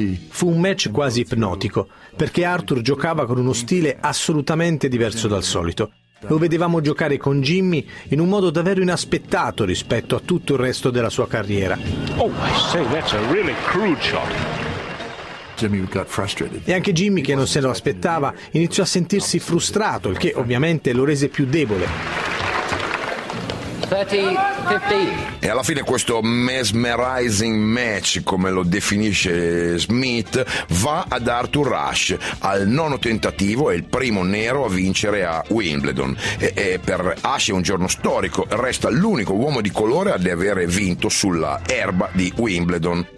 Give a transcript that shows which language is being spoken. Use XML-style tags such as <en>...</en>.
<it>Fu un match quasi ipnotico, perché Arthur giocava con uno stile assolutamente diverso dal solito. Lo vedevamo giocare con Jimmy in un modo davvero inaspettato rispetto a tutto il resto della sua carriera.</it> <en>Oh, I say, that's a really crude shot.</en> <it>E anche Jimmy, che non se lo aspettava, iniziò a sentirsi frustrato, il che ovviamente lo rese più debole.</it> <en>30-15.</en> <it>E alla fine questo</it> <en>mesmerizing match,</en> <it>come lo definisce Smith, va ad Arthur Ashe al nono tentativo, è il primo nero a vincere a Wimbledon e per Ashe è un giorno storico, resta l'unico uomo di colore ad avere vinto sulla erba di Wimbledon.</it>